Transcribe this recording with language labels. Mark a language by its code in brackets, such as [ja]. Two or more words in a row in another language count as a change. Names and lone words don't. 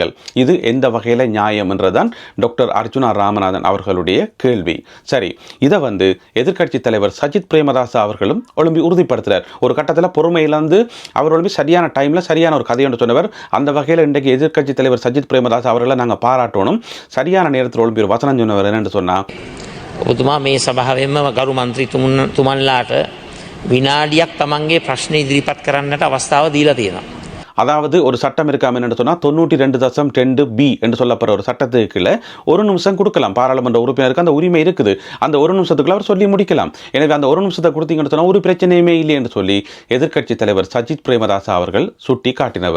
[ta] இது எந்த வகையில நியாயம் என்றுதான் டாக்டர் அர்ச்சுனா ராமநாதன் அவர்களுடைய கேள்வி. சரி, இதை வந்து எதிர்க்கட்சி தலைவர் சஜித் பிரேமதாச அவர்களும் ஒழும்பி உறுதிப்படுத்துறார். ஒரு கட்டத்தில் பொறுமையிலிருந்து அவர் ஒழும்பி சரியான டைம்ல சரியான ஒரு கதை என்று சொன்னவர். அந்த வகையில் இன்றைக்கு எதிர்க்கட்சி தலைவர் சஜித் பிரேமதாஸ் அவர்களை நாங்கள் பாராட்டணும். சரியான நேரத்தில் ஒழும்பி ஒரு வசனம் சொன்னவர் என்னென்று சொன்னால், [si] ඔබතුමා මේ සභාවෙන්ම ගරු මන්ත්‍රීතුමන්ලාට විනාඩියක් තමන්ගේ ප්‍රශ්න ඉදිරිපත් කරන්නට අවස්ථාව දීලා තියෙනවා. [ta] அதாவது ஒரு சட்டம் இருக்காம என்று சொன்னால் 92.2B என்று சொல்லப்படுற ஒரு சட்டத்துக்கு ஒரு நிமிஷம் கொடுக்கலாம். பாராளுமன்ற உறுப்பினருக்கு அந்த உரிமை இருக்குது. அந்த ஒரு நிமிஷத்துக்குள்ள அவர் சொல்லி முடிக்கலாம். எனவே அந்த ஒரு நிமிஷத்தை கொடுத்தீங்கன்னு சொன்னால் ஒரு பிரச்சனையுமே இல்லை என்று சொல்லி எதிர்க்கட்சி தலைவர் சஜித் பிரேமதாச அவர்கள் சுட்டி காட்டினவர்.